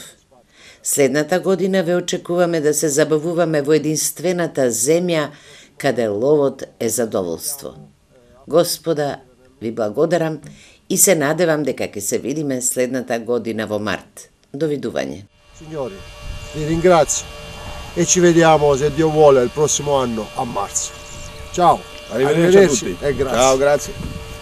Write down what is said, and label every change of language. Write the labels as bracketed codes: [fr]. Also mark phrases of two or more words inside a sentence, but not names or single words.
[mk] Следната година ве очекуваме да се забавуваме во единствената земја каде ловот е задоволство. Господа, ви благодарам и се надевам дека ќе се видиме следната година во март. Довидување. [it] Signori, vi ringrazio e ci vediamo, se Dio vuole, il prossimo anno a marzo. Ciao, Arrivederci a tutti. e grazie. Ciao, grazie.